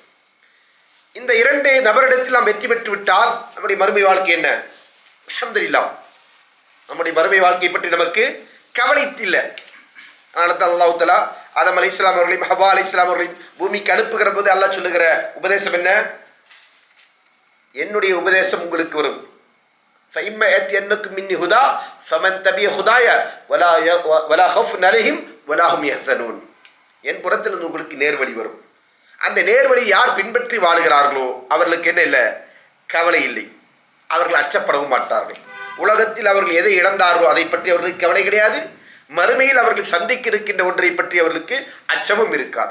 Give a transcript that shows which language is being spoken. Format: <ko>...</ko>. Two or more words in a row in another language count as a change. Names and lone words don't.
<ta>இந்த இரண்டு நபரிடத்தில் நாம் வெற்றி பெற்று விட்டால் நம்முடைய மறுமை வாழ்க்கை என்ன?</ta> <ar>الحمد لله,</ar> <ta>நம்முடைய மறுமை வாழ்க்கையை பற்றி நமக்கு கவலை இல்லை. அதனால தான்</ta> <ar>الله تعالى آدم عليه السلام</ar> <ta>அவர்களையும்</ta> <ar>حواء عليه السلام</ar> <ta>அவர்களையும் பூமிக்கு அனுப்புகிற போது அல்லாஹ் சொல்லுகிற உபதேசம் என்ன? என்னுடைய உபதேசம் உங்களுக்கு வரும்.</ta> <ar>فَإِمَّا يَأْتِيَنَّكُم مِّنِّي هُدًى فَمَن تَبِعَ هُدَايَ وَلَا خَوْفٌ عَلَيْهِمْ وَلَا هُمْ يَحْزَنُونَ.</ar> <ta>என் புறத்தில் உங்களுக்கு நேர்வழி வரும். அந்த நேர்வழி யார் பின்பற்றி வாழுகிறார்களோ அவர்களுக்கு என்ன இல்லை? கவலை இல்லை. அவர்கள் அச்சப்படவும் மாட்டார்கள். உலகத்தில் அவர்கள் எதை இழந்தார்களோ அதை பற்றி அவர்களுக்கு கவலை கிடையாது. மறுமையில் அவர்கள் சந்திக்க இருக்கின்ற ஒன்றை பற்றி அவர்களுக்கு அச்சமும் இருக்காது.</ta>